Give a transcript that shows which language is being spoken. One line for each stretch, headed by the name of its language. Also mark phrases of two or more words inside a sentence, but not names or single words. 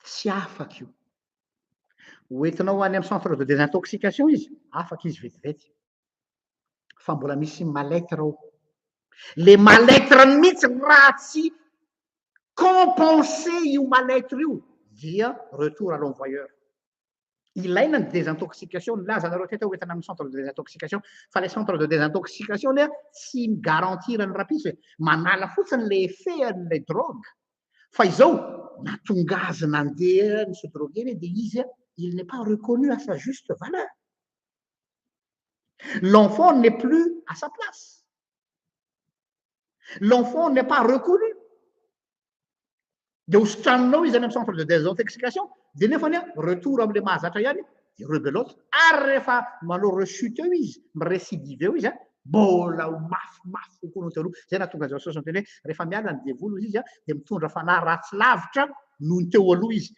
Malagasy: tsy afaka io. Hoentinao ho any amin'ny
French: centre de désintoxication
Malagasy: izy, afaka izy vetivety. Fa mbola misy mal-être ao.
French: Le mal-être
Malagasy: mihitsy raha tsy compenser io mal-être io dia
French: retour à l'envoyeur.
Malagasy: Ilaina ny désintoxication nilaza anareo teto hoentina amin'ny
French: centre de désintoxication
Malagasy: fa
French: le centre de désintoxication
Malagasy: lia tsy garantir ny rapisy hoe manala fotsiny
French: le effet
Malagasy: an'le drogue fa izao natonga azy nandeha ny
French: se droguer
Malagasy: de izy
French: il n'est pas reconnu à sa juste valeur. L'enfant n'est plus à sa place. L'enfant n'est pas reconnu.
Malagasy: De hositranonao izy any amin'ny
French: centre de désintoxication
Malagasy: de nefany retour am'le mahazatra ihany de rebelote ary rehefa manao rechute eo izy mirécidive eo izy mbola mafimafy kokoa noho taloha. Zay nahatonga zao sosy teny hoe rehefa miala ny devoly izy de mitondra fanahy ratsy lavitra noho ny teo aloha izy.